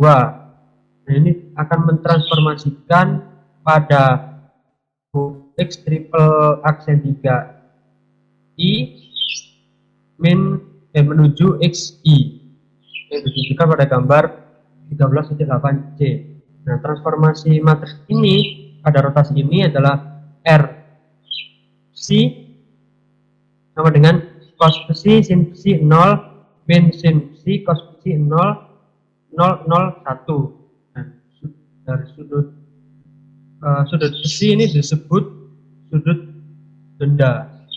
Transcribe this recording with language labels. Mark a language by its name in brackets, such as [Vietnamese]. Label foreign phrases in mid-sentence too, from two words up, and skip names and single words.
[Indonesian] Nah, ini akan mentransformasikan pada X triple aksen 3 I min menuju XI yang ditunjukkan pada gambar 13.8C. Nah, transformasi matriks ini pada rotasi ini adalah R C sama dengan cos psi sin psi 0 min sin psi cos psi 0 0 0 1. Nah, dari sudut psi ini disebut sudut benda.